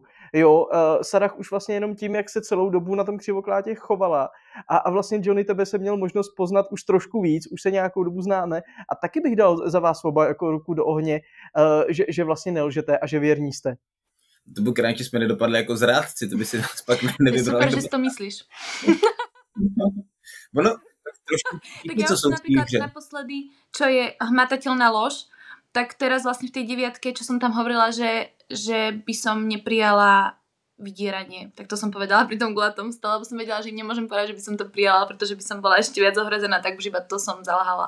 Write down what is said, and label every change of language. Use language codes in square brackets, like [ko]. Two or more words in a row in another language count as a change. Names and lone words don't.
[cs] Jo, Sarah už vlastně jenom tím, jak se celou dobu na tom křivoklátě chovala a vlastně Johnny, tebe se měl možnost poznat už trošku víc, už se nějakou dobu známe a taky bych dal za vás oba jako ruku do ohně, že vlastně nelžete a že věrní jste. To by krátce jsme nedopadli jako zrádci, to by si nás pak nevybrali. Super, že si to myslíš. Ono, tak trošku... [sk] Tak ja už napríklad naposledy, čo je hmatateľná lož, tak teraz vlastne v tej 9, čo som tam hovorila, že by som neprijala vydieranie. Tak to som povedala pri tom gulatom stole, lebo som vedela, že im nemôžem povedať, že by som to prijala, pretože by som bola ešte viac ohrozená, tak už iba to som zalhala.